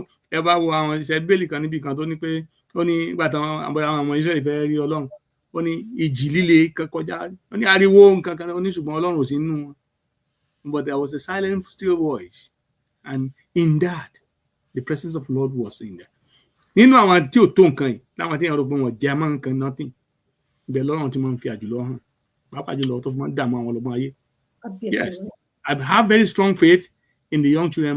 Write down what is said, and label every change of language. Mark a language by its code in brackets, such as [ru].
[yo] Ẹ bá wo àwọn ìṣẹ́ bíbélì kan níbi kan tó ní pé ó ní ìgbà táwọn ọmọ Ísírẹ́lì fẹ́ rí Ọlọ́run ó ní ìjì líle kọjá ó ní ariwo nǹkan kan ó ní ṣùgbọ́n Ọlọ́run ò sí nínú wọn. [en] But there was a silent, still voice, and in that, the presence of the Lord was in there. [yo] nínú àwọn tí ò tó nǹkan yìí láwọn tí èèyàn rò pé wọn jẹ́ mọ́ nǹkan nothing ibẹ̀ lọ́rùn tí wọ́n ń fi àjùlọ hàn pàápàá jùlọ tó fi máa ń dààmú àwọn ọlọ́gbọ́n ayé. [en] Yes, I have very strong faith in the young children.